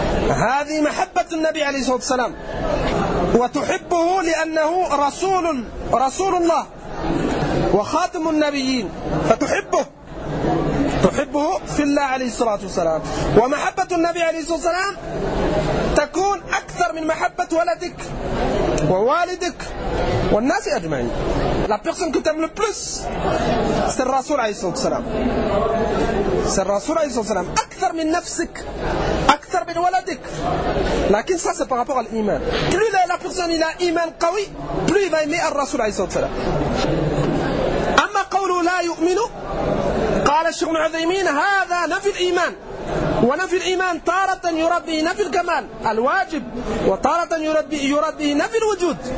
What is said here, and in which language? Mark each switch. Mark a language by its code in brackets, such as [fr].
[ar] هذه محبة النبي عليه الصلاة والسلام وتحبه لأنه رسول الله وخاتم النبيين فتحبه تحبه في الله عليه الصلاة والسلام ومحبة النبي عليه الصلاة والسلام تكون أكثر من محبة ولدك ووالدك والناس أجمعين. [fr] La personne que t'aime le plus, c'est le Rasoul [ar] عليه الصلاة والسلام. [fr] C'est le Rasoul [ar] عليه الصلاة والسلام. أكثر من نفسك, أكثر من ولدك. لكن [fr] ça c'est par rapport à l'iman. Plus la personne il a iman [ar] قوي, [fr] plus il va aimer le Rasoul [ar] عليه الصلاة والسلام. أما قوله لا يؤمن, قال الشيخ العثيمين هذا نفي الإيمان. ونفي الإيمان طارة يرد به نفي الكمال الواجب وطارة يرد به نفي الوجود.